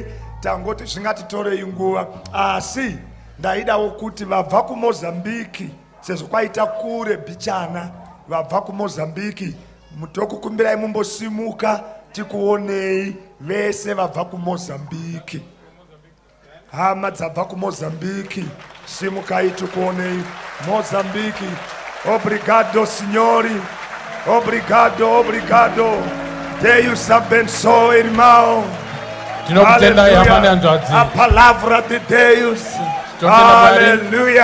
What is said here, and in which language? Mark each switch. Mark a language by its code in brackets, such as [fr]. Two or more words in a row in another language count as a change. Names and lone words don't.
[sn] Tangoti zvingatitorei nguva, asi ndaidawo kuti vabva kuMozambiki sezvo kwaita kure bichana, vabva kuMozambiki mutokukumbirai mumbosimuka tikuonei vese vabva kuMozambiki. Hama dzabva kuMozambiki simukai tikuonei. Mozambiki, [pt] obrigado signori, obrigado, obrigado. Deus abençoe, irmão. A palavra de Deus. Hallelujah.